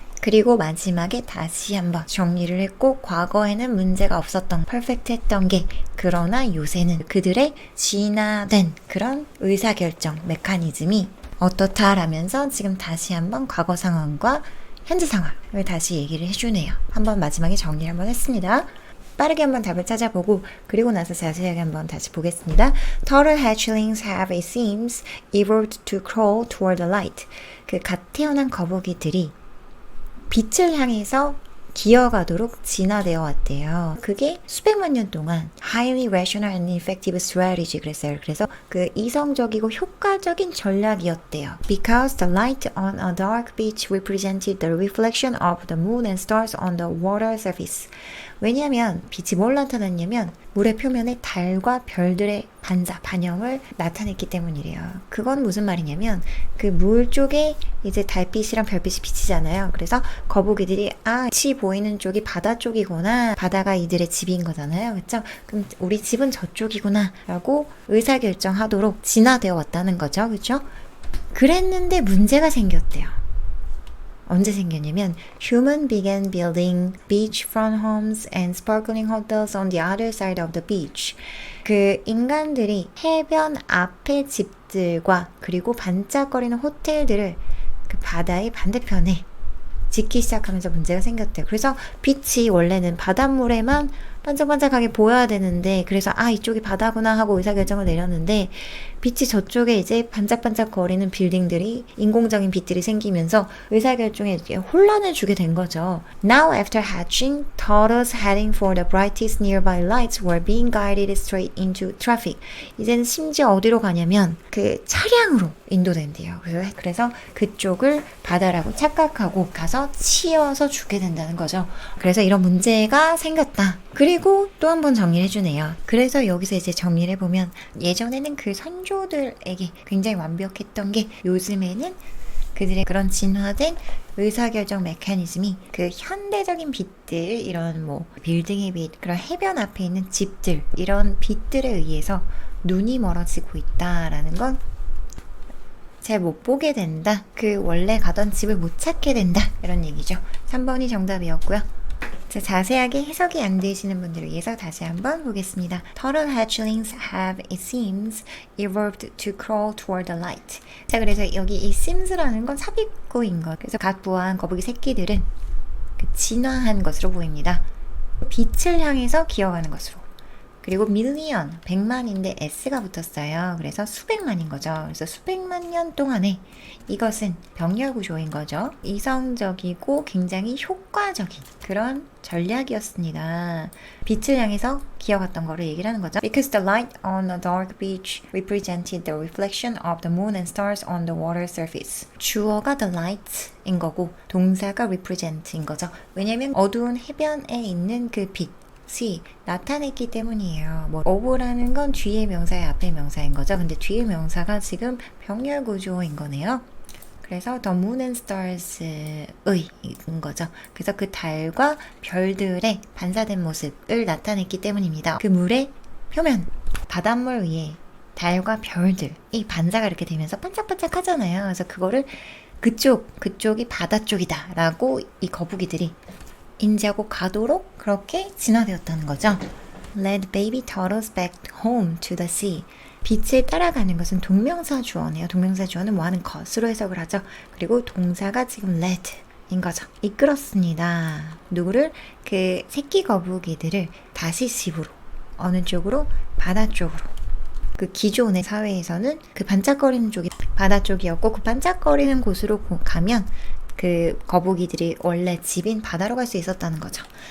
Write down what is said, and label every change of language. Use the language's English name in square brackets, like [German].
[Korean] 그리고 마지막에 다시 한번 정리를 했고, 과거에는 문제가 없었던, 퍼펙트했던 게, 그러나 요새는 그들의 진화된 그런 의사결정 메커니즘이 어떻다라면서 지금 다시 한번 과거 상황과 현재 상황을 다시 얘기를 해주네요. 한번 마지막에 정리를 한번 했습니다. 빠르게 한번 답을 찾아보고 그리고 나서 자세하게 한번 다시 보겠습니다. [English] Turtle hatchlings have, it seems, evolved to crawl toward the light. [Korean] 그 갓 태어난 거북이들이 빛을 향해서 기어가도록 진화되어 왔대요. 그게 수백만 년 동안 [English] highly rational and effective strategy [Korean] 그랬어요. 그래서 그 이성적이고 효과적인 전략이었대요. [English] Because the light on a dark beach represented the reflection of the moon and stars on the water surface. [Korean] 왜냐하면 빛이 뭘 나타냈냐면 물의 표면에 달과 별들의 반영을 나타냈기 때문이래요. 그건 무슨 말이냐면 그 물 쪽에 이제 달빛이랑 별빛이 비치잖아요. 그래서 거북이들이 빛이 보이는 쪽이 바다 쪽이구나. 바다가 이들의 집인 거잖아요. 그렇죠? 그럼 우리 집은 저쪽이구나 라고 의사결정하도록 진화되어 왔다는 거죠. 그렇죠? 그랬는데 문제가 생겼대요. 언제 생겼냐면 [English] Human began building beachfront homes and sparkling hotels on the other side of the beach. [Korean] 그 인간들이 해변 앞의 집들과 그리고 반짝거리는 호텔들을 그 바다의 반대편에 짓기 시작하면서 문제가 생겼대요. 그래서 빛이 원래는 바닷물에만 반짝반짝하게 보여야 되는데, 그래서 이쪽이 바다구나 하고 의사결정을 내렸는데 빛이 저쪽에 이제 반짝반짝거리는 빌딩들이, 인공적인 빛들이 생기면서 의사결정에 혼란을 주게 된 거죠. [English] Now after hatching, turtles heading for the brightest nearby lights were being guided straight into traffic. [Korean] 이제는 심지어 어디로 가냐면 그 차량으로 인도된대요. 그래서 그쪽을 바다라고 착각하고 가서 치여서 죽게 된다는 거죠. 그래서 이런 문제가 생겼다. 그리고 또 한 번 정리를 해주네요. 그래서 여기서 이제 정리를 해보면 예전에는 그 선조들에게 굉장히 완벽했던 게 요즘에는 그들의 그런 진화된 의사결정 메커니즘이 그 현대적인 빛들, 이런 뭐 빌딩의 빛, 그런 해변 앞에 있는 집들, 이런 빛들에 의해서 눈이 멀어지고 있다라는 건 잘 못 보게 된다. 그 원래 가던 집을 못 찾게 된다. 이런 얘기죠. 3번이 정답이었고요. 자, 자세하게 해석이 안 되시는 분들을 위해서 다시 한번 보겠습니다. [English] Turtle hatchlings have, it seems, evolved to crawl toward the light. [Korean] 자, 그래서 여기 이 seems라는 건 삽입구인 것. 그래서 각 부화한 거북이 새끼들은 그 진화한 것으로 보입니다. 빛을 향해서 기어가는 것으로. 그리고 밀리언, 100만인데 S가 붙었어요. 그래서 수백만인 거죠. 그래서 수백만 년 동안에 이것은 병렬 구조인 거죠. 이성적이고 굉장히 효과적인 그런 전략이었습니다. 빛을 향해서 기어갔던 거를 얘기를 하는 거죠. [English] Because the light on a dark beach represented the reflection of the moon and stars on the water surface. [Korean] 주어가 the light인 거고 동사가 represent인 거죠. 왜냐면 어두운 해변에 있는 그 빛, 나타냈기 때문이에요. 뭐 of라는 건 뒤의 명사의 앞의 명사인 거죠. 근데 뒤의 명사가 지금 병렬 구조인 거네요. 그래서 the moon and stars의 인 거죠. 그래서 그 달과 별들의 반사된 모습을 나타냈기 때문입니다. 그 물의 표면, 바닷물 위에 달과 별들이 반사가 이렇게 되면서 반짝반짝 하잖아요. 그래서 그거를 그쪽이 바다 쪽이다 라고 이 거북이들이 인지하고 가도록 그렇게 진화되었다는 거죠. [English] Led baby turtles back home to the sea. [Korean] 빛을 따라가는 것은 동명사 주어네요. 동명사 주어는 뭐 하는 것으로 해석을 하죠. 그리고 동사가 지금 led인 거죠. 이끌었습니다. 누구를? 그 새끼 거북이들을 다시 집으로. 어느 쪽으로? 바다 쪽으로. 그 기존의 사회에서는 그 반짝거리는 쪽이 바다 쪽이었고, 그 반짝거리는 곳으로 가면 그 거북이들이 원래 집인 바다로 갈 수 있었다는 거죠.